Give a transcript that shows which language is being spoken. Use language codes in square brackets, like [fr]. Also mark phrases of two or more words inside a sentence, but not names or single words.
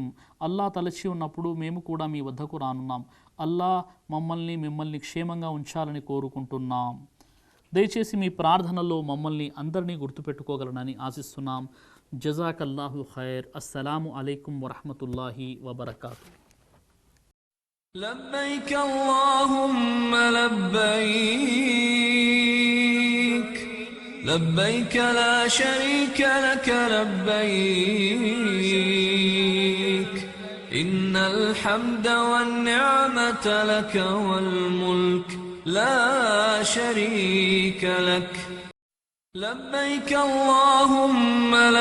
[te] అల్లా తలచి ఉన్నప్పుడు మేము కూడా మీ వద్దకు రానున్నాం. అల్లా మిమ్మల్ని క్షేమంగా ఉంచాలని కోరుకుంటున్నాం. దయచేసి మీ ప్రార్థనలో మమ్మల్ని అందరినీ గుర్తుపెట్టుకోగలనని ఆశిస్తున్నాం. [ar] جزاك الله خير. السلام عليكم ورحمة الله وبركاته. لبيك اللهم لبيك لبيك لا شريك لك لبيك إن الحمد والنعمة لك والملك لا شريك لك لبيك اللهم